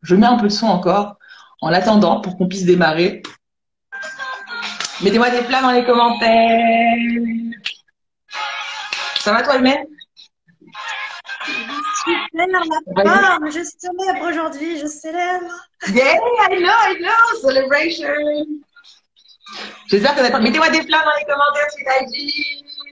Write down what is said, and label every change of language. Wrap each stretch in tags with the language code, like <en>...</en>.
<fr>Je mets un peu de son encore en attendant pour qu'on puisse démarrer. Mettez-moi des flammes dans les commentaires. Ça va toi, Imen? Super la forme, je célèbre aujourd'hui, je célèbre.</fr> <en>Yeah, I know, celebration.</en> <fr>J'espère que vous êtes... Mettez-moi des flammes dans les commentaires si t'as dit.</fr>